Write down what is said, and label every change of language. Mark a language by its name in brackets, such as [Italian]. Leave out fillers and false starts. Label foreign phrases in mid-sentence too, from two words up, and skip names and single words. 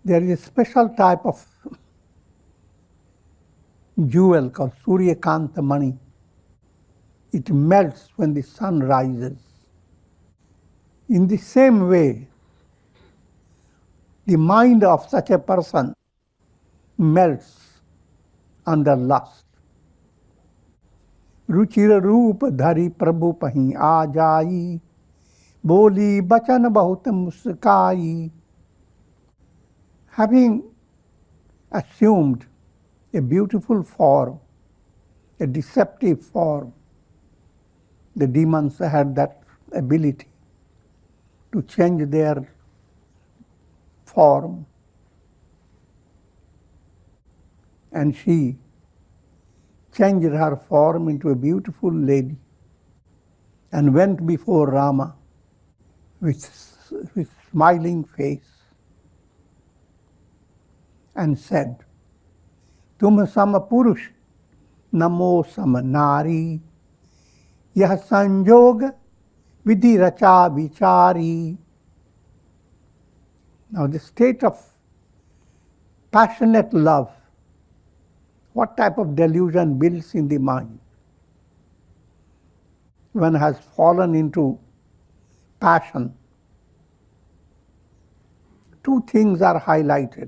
[English] There is a special type of jewel called Surya Kanta money. It melts when the sun rises. In the same way, the mind of such a person melts under lust. [Awadhi] रुचिर रूप धरि प्रभु पहीं आ जाई, बोली बचन बहुत मुस्काई. [English] Having assumed a beautiful form, a deceptive form, the demons had that ability to change their form. And she changed her form into a beautiful lady and went before Rama with smiling face and said, [Awadhi] तुम सम पुरुष, नमो सम नारी, यह संजोग विधि रचा विचारी. [English] Now the state of passionate love, what type of delusion builds in the mind? One has fallen into passion. Two things are highlighted.